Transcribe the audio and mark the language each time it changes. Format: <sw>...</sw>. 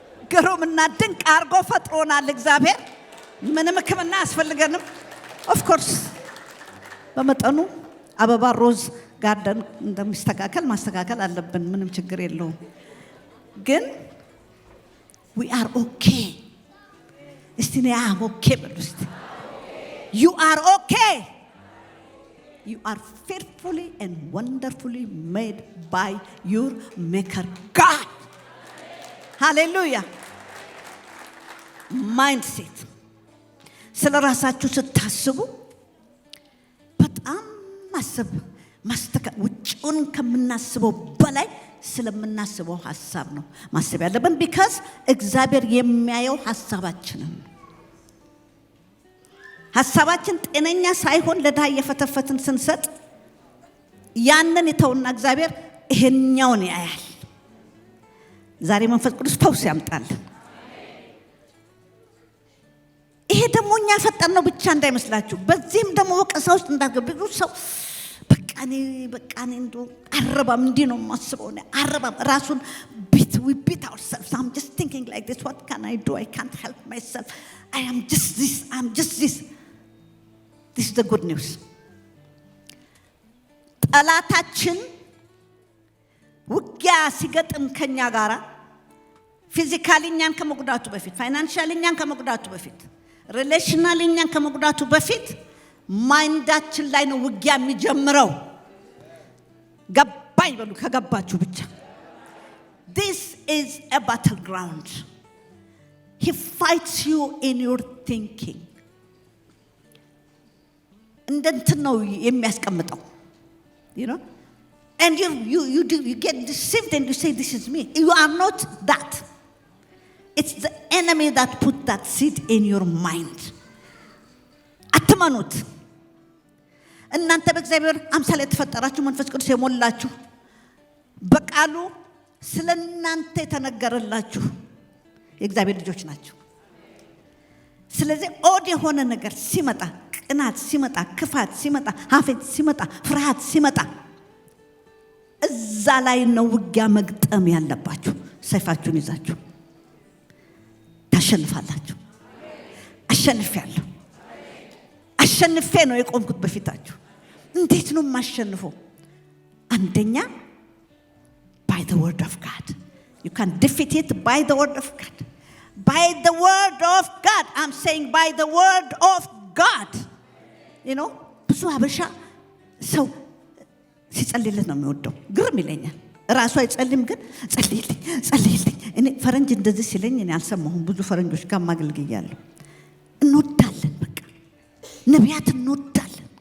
<am>ግሩምና ድንቅ አድርጎ ፈጥሮናል እግዚአብሔር። ምንም ሕክምና አያስፈልገንም። ኦፍ ኮርስ በመጠኑ አበባ ሮዝ ጋርደን እንደሚስተካከል ማስተካከል አለብን። ምንም ችግር የለውም። ግን</am> <en>we are okay።</en> <am>እስቲ ነው አም ኦኬ በሉ እስቲ።</am> <en>You are okay. You are fearfully and wonderfully made by your maker God. Hallelujah. Mindset.</en> <am>ስለ ራሳችሁ ስታስቡ በጣም ማስተካከል ውጭውን ከምናስበው በላይ ስለምናስበው ሐሳብ ነው ማሰብ ያለብን። ቢካዝ እግዚአብሔር የሚያየው ሐሳባችንን። ሐሳባችን ጤነኛ ሳይሆን ለድሃ እየፈተፈትን ስንሰጥ ያንን የተውና እግዚአብሔር ይሄኛውን ያያል። ዛሬ መንፈስ ቅዱስ ፈውስ ያምጣልን። ይሄ ደግሞ እኛ ፈጠነው ብቻ እንዳይመስላችሁ። በዚህም ደግሞ ወቀሳ ውስጥ እንዳትገቡ። ሰው በቃ እኔ እንደው አረባም እንዲህ ነው የማስበው። አረባም ራሱን</am> <en>we beat ourselves. I'm just thinking like this. What can I do? I can't help myself. I am just this. I'm just this. This is the good news.</en> <am>ጠላታችን ውጊያ ሲገጥም ከኛ ጋራ ፊዚካሊ እኛን ከመጉዳቱ በፊት፣ ፋይናንሻሊ እኛን ከመጉዳቱ በፊት፣ ሪሌሽናሊ እኛን ከመጉዳቱ በፊት ማይንዳችን ላይ ነው ውጊያ የሚጀምረው። ገባኝ በሉ ከገባችሁ ብቻ።</am> <en>This is a battleground. He fights you in your thinking.</en> <am>እንደንትን ነው የሚያስቀምጠው።</am> <en>You know? And you get deceived and you say, this is me. You are not that. It's the enemy that put that seed in your mind.</en> <am>አትመኑት። እናንተ በእግዚአብሔር አምሳል የተፈጠራችሁ መንፈስ ቅዱስ የሞላችሁ በቃሉ ስለናንተ የተነገረላችሁ የእግዚአብሔር ልጆች ናችሁ። ስለዚህ ኦድ የሆነ ነገር ሲመጣ፣ ቅናት ሲመጣ፣ ክፋት ሲመጣ፣ ሀፍረት ሲመጣ፣ ፍርሃት ሲመጣ እዛ ላይ ነው ውጊያ መግጠም ያለባችሁ። ሰይፋችሁን ይዛችሁ ታሸንፋላችሁ። አሸንፌያለሁ። አሸንፌ ነው የቆምኩት በፊታችሁ። እንዴት ነው የማሸንፈው?</am> <en>አንደኛ by the word of God. You can defeat it by the word of God. By the word of God. I'm saying by the word of God. You know,</en> <am>ብዙ አበሻ ሰው ሲጸልይለት ነው የሚወደው። ግርም ይለኛል። ራሱ አይጸልይም፣ ግን ጸልይልኝ። እኔ ፈረንጅ እንደዚህ ሲለኝ እኔ አልሰማሁም። ብዙ ፈረንጆች ጋር ማገልግያለሁ። እንወዳለን፣ በቃ ነቢያት እንወዳለን።</am>